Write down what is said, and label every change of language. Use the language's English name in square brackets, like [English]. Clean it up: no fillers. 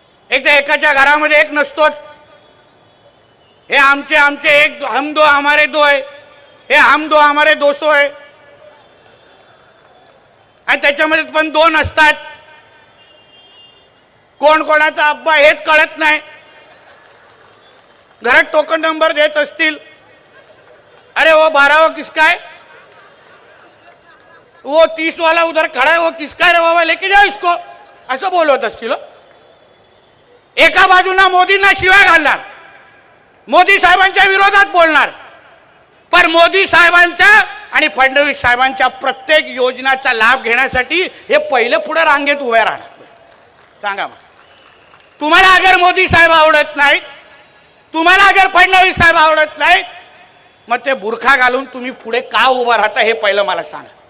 [Marathi] एक तर एकाच्या घरामध्ये एक नसतोच. हे आमचे एक [Hindi] हम दो हमारे दो [Marathi] आहे, हे [Hindi] हम दो हमारे 200 [Marathi] आहे. आणि त्याच्यामध्ये पण 2 असतात. कोण कोणाचा अब्बा हेच कळत नाही. घरात टोकन नंबर देत असतील. [Hindi] अरे वो 12वां किसका है, वो 30 वाला उधर खड़ा है, वो किसका है रे बाबा, लेके जाओ इसको, [Marathi] असं बोलत असतील. एका बाजूला मोदींना शिवाय घालणार, मोदी साहेबांच्या विरोधात बोलणार, पण मोदी साहेबांच्या आणि फडणवीस साहेबांच्या प्रत्येक योजनाचा लाभ घेण्यासाठी हे पहिले पुढे रांगेत उभे राहणार. सांगा मग, तुम्हाला अगर मोदी साहेब आवडत नाहीत, तुम्हाला अगर फडणवीस साहेब आवडत नाहीत, मग ते बुरखा घालून तुम्ही पुढे का उभा राहता हे पहिलं मला सांगा.